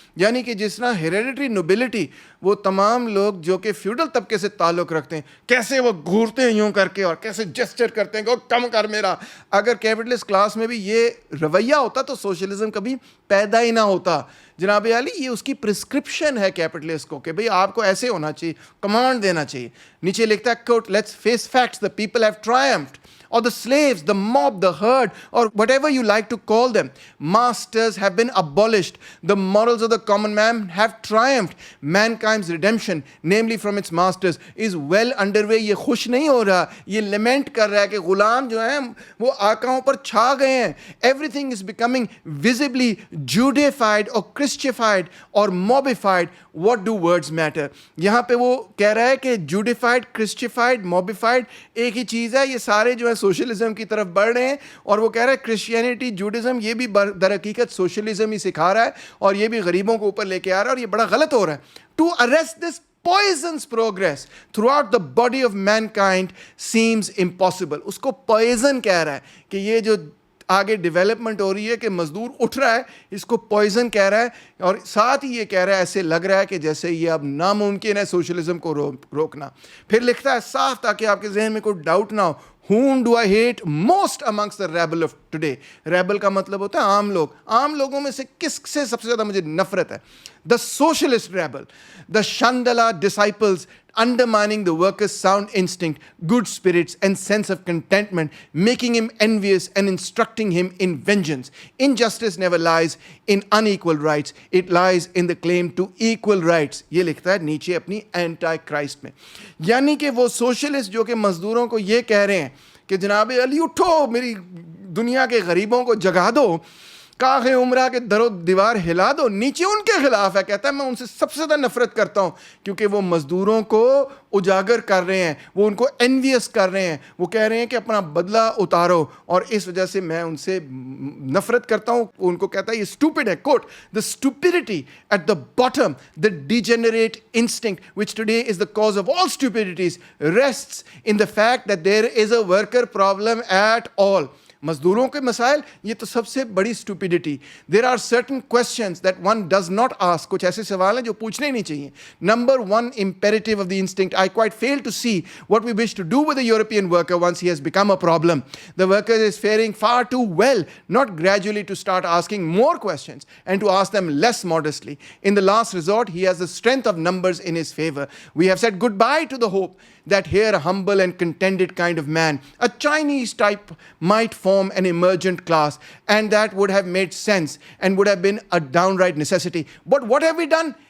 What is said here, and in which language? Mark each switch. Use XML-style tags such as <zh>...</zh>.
<ur>یعنی کہ جس طرح ہیریڈیٹری نوبلٹی وہ تمام لوگ جو کہ فیوڈل طبقے سے تعلق رکھتے ہیں کیسے وہ گھورتے ہیں یوں کر کے اور کیسے جسچر کرتے ہیں کہ کم کر میرا، اگر کیپٹلسٹ کلاس میں بھی یہ رویہ ہوتا تو سوشلزم کبھی پیدا ہی نہ ہوتا. جناب عالی یہ اس کی پرسکرپشن ہے کیپٹلسٹ کو کہ بھئی آپ کو ایسے ہونا چاہیے، کمانڈ دینا چاہیے. نیچے لکھتا ہے</ur> <en>Quote let's face facts the people have triumphed, or the slaves, the mob, the herd, or whatever you like to call them. Masters have been abolished. The morals of the common man have triumphed. Mankind's redemption, namely from its masters, is well underway.</en> <ur>یہ خوش نہیں ہو رہا، یہ لیمنٹ کر رہا ہے کہ غلام جو ہیں وہ آقاؤں پر چھا گئے ہیں.</ur> <en>Everything is becoming visibly Judified or Christified or mobified. What do words matter?</en> <ur>یہاں پہ وہ کہہ رہا ہے کہ جوڈیفائڈ، کرسچیفائڈ، موبیفائڈ ایک ہی چیز ہے. یہ سارے جو ہے سوشلزم کی طرف بڑھ رہے ہیں اور وہ کہہ رہا ہے کرسچینٹی، جوڈزم یہ بھی در حقیقت سوشلزم ہی سکھا رہا ہے اور یہ بھی غریبوں کو اوپر لے کے آ رہا ہے اور یہ بڑا غلط ہو رہا ہے.</ur> <en>To arrest this poisons progress throughout the body of mankind seems impossible.</en> <ur>اس کو poison کہہ رہا ہے کہ یہ جو آگے ڈیولپمنٹ ہو رہی ہے کہ مزدور اٹھ رہا ہے، اس کو پوائزن کہہ رہا ہے. اور ساتھ ہی یہ کہہ رہا ہے ایسے لگ رہا ہے کہ جیسے یہ اب ناممکن ہے سوشلزم کو روکنا. پھر لکھتا ہے صاف تاکہ آپ کے ذہن میں کوئی ڈاؤٹ نہ ہو.</ur> <en>Whom do I hate most amongst the rabble of today?</en> <ur>Rebel کا مطلب ہوتا ہے عام لوگ. عام لوگوں میں سے کس سے سب سے زیادہ مجھے نفرت ہے؟</ur> <en>The socialist rebel, the Chandala disciples undermining the worker's sound instinct, good spirits and sense of contentment, making him envious and instructing him in vengeance. Injustice never lies in unequal rights. It lies in the claim to equal rights.</en> <ur>یہ لکھتا ہے نیچے اپنی anti Christ میں. یعنی کہ وہ socialist جو کہ مزدوروں کو یہ کہہ رہے ہیں کہ جناب علی اٹھو، میری دنیا کے غریبوں کو جگا دو، کاخ عمرہ کے در و دیوار ہلا دو، نیچے ان کے خلاف ہے. کہتا ہے میں ان سے سب سے زیادہ نفرت کرتا ہوں کیونکہ وہ مزدوروں کو اجاگر کر رہے ہیں، وہ ان کو انویس کر رہے ہیں، وہ کہہ رہے ہیں کہ اپنا بدلہ اتارو، اور اس وجہ سے میں ان سے نفرت کرتا ہوں. ان کو کہتا ہے یہ اسٹوپڈ ہے.</ur> <en>Quote the stupidity at the bottom, the degenerate instinct which today is the cause of all stupidities, rests in the fact that there is a worker problem at all.</en> <ur>مزدوروں کے مسائل یہ تو سب سے بڑی stupidity.</ur> <en>There are certain questions that one does not ask.</en> <ur>کچھ ایسے سوال ہیں جو پوچھنے ہی نہیں چاہیے.</ur> <en>Number one imperative of the instinct. I quite fail to see what we wish to do with the European worker once he has become a problem. The worker is faring far too well, not gradually to start asking more questions and to ask them less modestly. In the last resort, he has the strength of numbers in his favor. We have said goodbye to the hope that here a humble and contented kind of man, a Chinese type, might form an emergent class, and that would have made sense and would have been a downright necessity. But what have we done?</en>